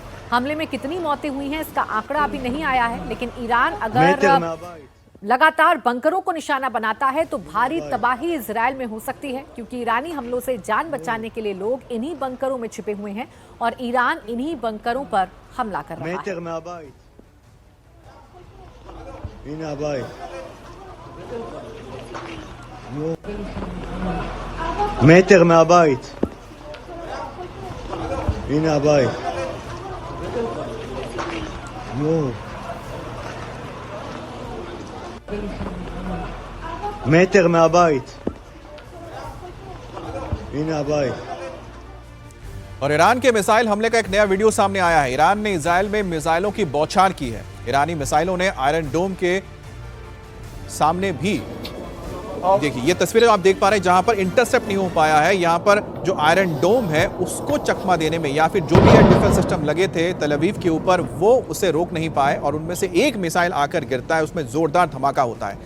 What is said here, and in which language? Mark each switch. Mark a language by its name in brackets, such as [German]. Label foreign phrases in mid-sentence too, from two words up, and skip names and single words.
[Hindi] हमले में कितनी मौतें हुई हैं इसका आंकड़ा अभी नहीं आया है, लेकिन ईरान अगर लगातार बंकरों को निशाना बनाता है तो भारी तबाही इजराइल में हो सकती है, क्योंकि ईरानी हमलों से जान बचाने के लिए लोग इन्हीं बंकरों में छिपे हुए हैं और ईरान इन्हीं बंकरों पर हमला कर रहा है। [Hebrew] מטר מהבית. הנה הבית. נו. מטר מהבית. הנה הבית. [Hindi] और ईरान के मिसाइल हमले का एक नया वीडियो सामने आया है। ईरान ने इजराइल में मिसाइलों की बौछार की है। ईरानी मिसाइलों ने आयरन डोम के सामने भी, देखिए ये तस्वीरें आप देख पा रहे हैं जहां पर इंटरसेप्ट नहीं हो पाया है। यहां पर जो आयरन डोम है उसको चकमा देने में या फिर जो भी [English] air defense system [Hindi] लगे थे तल अवीव के ऊपर वो उसे रोक नहीं पाए और उनमें से एक मिसाइल आकर गिरता है, उसमें जोरदार धमाका होता है।